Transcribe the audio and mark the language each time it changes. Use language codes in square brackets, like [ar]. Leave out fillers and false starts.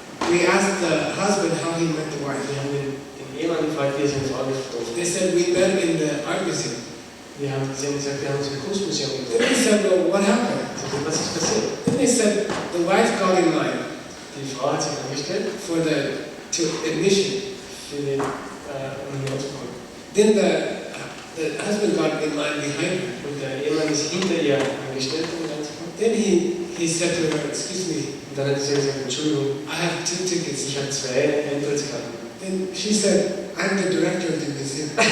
[en] We asked the husband how he met the wife. [de] Wir haben den Ehemann gefragt, wie er seine Frau getroffen [en] They said we met in the art museum. [de] Sie haben gesagt, wir haben uns im Kunstmuseum [en] Then they said, well, what happened? [de] Ich sagte, was ist passiert? [en] Then they said the wife got in line [de] Die Frau hat sich angestellt [en] for the admission. [de] für den Unionsbruch. [en] Then the husband got in line behind her. [de] Und der Ehemann ist hinter ihr angestellt, um reinzukommen. [en] Then he said to her, excuse me, [de] Und dann hat sie gesagt, Entschuldigung, [en] I have 2 tickets. [de] ich habe 2 Eintrittskarten. [en] Then she said, I'm the director of the museum.